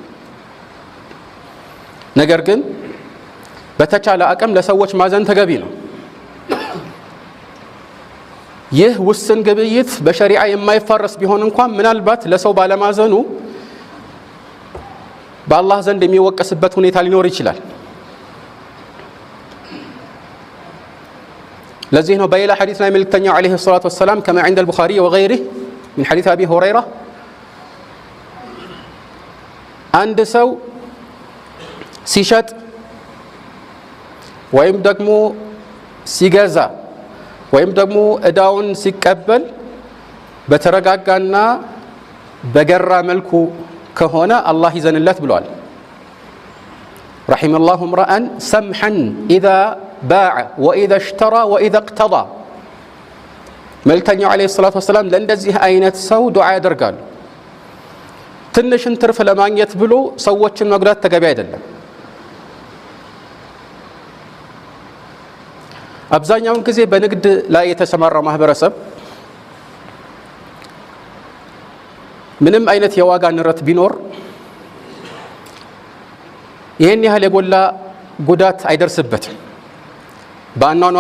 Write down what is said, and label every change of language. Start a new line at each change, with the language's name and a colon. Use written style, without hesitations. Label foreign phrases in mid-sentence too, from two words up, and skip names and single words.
Amharic: ነገር ግን በተቻለ አቅም ለሰዎች ማዘን ተገቢ ነው። ይህ ውስን ግብይት በሸሪዓ የማይፋረስ ቢሆን እንኳን ምናልባት ለሰው ባለማዘኑ በአላህ ዘንድ የሚወቀስበት ሁኔታ ሊኖር ይችላል። ለዚህ ነው በሌላ ሐዲስ ላይ መልእክተኛው
Arabic: عليه الصلاة والسلام كما عند البخاري وغيره من حديث أبي هريرة
Amharic: አንድ ሰው ሲሸጥ ወይም ደግሞ ሲገዛ ወይም ደግሞ እዳውን ሲቀበል በተረጋጋና በገራ መልኩ ከሆነ አላህ ይዘንለት ብሏል።
Arabic: رحم الله امرأ سمحا إذا باع وإذا اشترى وإذا اقتضى
Amharic: መልእክተኛው
Arabic: عليه الصلاة والسلام
Amharic: ለእንደዚህ አይነት ሰው ዱዓ ያደርጋሉ። ትንሽን ትርፍ ለማግኘት ብሎ ሰዎችን መጉዳት ተገቢ አይደለም። አብዛኛውን ጊዜ በንግድ ላይ የተሰማራው ማህበረሰብ ምንም አይነት የዋጋ ንረት ቢኖር ይሄን ያህል የጎላ ጉዳት አይደርስበትም። በአኗኗሩ ዘይቤ